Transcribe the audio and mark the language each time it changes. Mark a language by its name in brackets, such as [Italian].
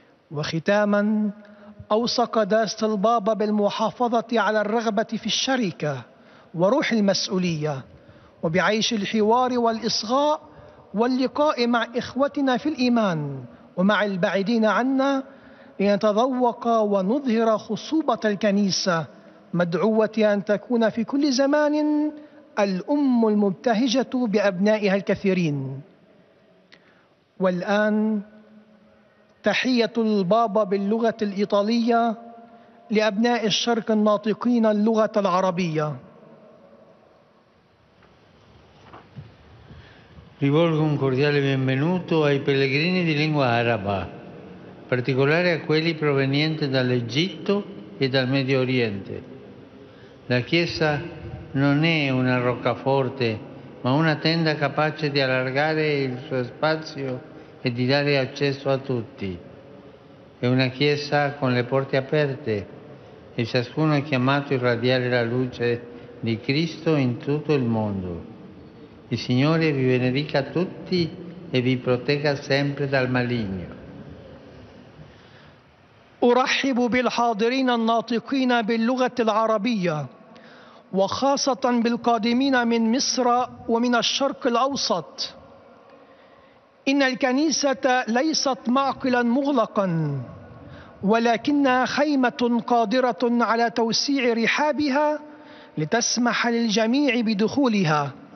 [Arabic] وختاما، أوصى قداسة البابا بالمحافظة على الرغبة في الشركة وروح المسؤولية، وبعيش الحوار والإصغاء واللقاء مع إخوتنا في الإيمان ومع البعيدين عنا، لنتذوق ونظهر خصوبة الكنيسة، مدعوة أن تكون في كل زمان الأم المبتهجة بأبنائها الكثيرين. والآن تحية البابا باللغة الإيطالية لأبناء الشرق الناطقين اللغة العربية. [Italian] Rivolgo un cordiale benvenuto ai pellegrini di lingua araba, in particolare a quelli provenienti dall'Egitto e dal Medio Oriente. La Chiesa non è una roccaforte, ma una tenda capace di allargare il suo spazio e di dare accesso a tutti. È una Chiesa con le porte aperte e ciascuno è chiamato a irradiare la luce di Cristo in tutto il mondo. Il Signore vi benedica tutti e vi protegga sempre dal maligno. [Arabic] أرحب بالحاضرين الناطقين باللغة العربية، وخاصة بالقادمين من مصر ومن الشرق الأوسط. إن الكنيسة ليست معقلا مغلقا، ولكنها خيمة قادرة على توسيع رحابها لتسمح للجميع بدخولها.